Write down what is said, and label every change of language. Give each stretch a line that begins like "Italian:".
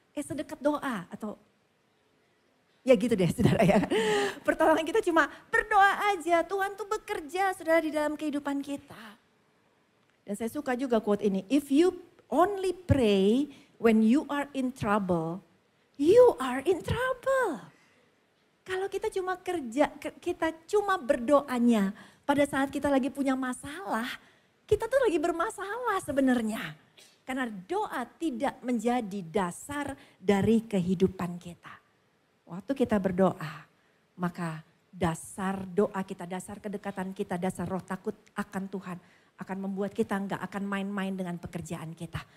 Indonesian: Sedekat doa atau ya gitu deh saudara ya. Pertolongan kita cuma berdoa aja. Tuhan tuh bekerja saudara di dalam kehidupan kita. Dan saya suka juga quote ini.
English: "If you only pray when you are in trouble, you are in trouble."
Indonesian: Kalau kita cuma kerja, kita cuma berdoanya pada saat kita lagi punya masalah, kita tuh lagi bermasalah sebenarnya. Karena doa tidak menjadi dasar dari kehidupan kita. Waktu kita berdoa, maka dasar doa kita, dasar kedekatan kita, dasar roh takut akan Tuhan akan membuat kita nggak akan main-main dengan pekerjaan kita.